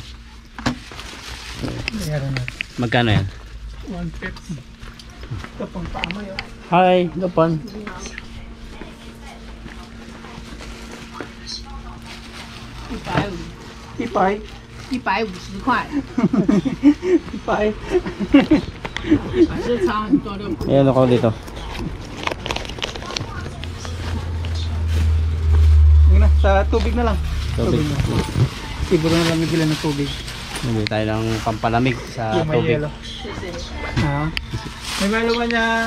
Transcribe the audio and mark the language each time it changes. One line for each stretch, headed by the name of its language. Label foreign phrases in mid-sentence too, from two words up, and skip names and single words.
Filipino: Bayaran natin. Magkano yan? 150. Ito pang paama yun. Hi, Gapan. Ipay.
Chinese: 150 块，
Filipino: Ipay.
Chinese: 还是差很多的。
Filipino: Ayan ako dito. Yun na, sa tubig na lang. Tubig. na. Siguro na lang bibili ng tubig. Bumili tayo ng pampalamig sa Yung may tubig. yelo. Ha? May malo ba niya?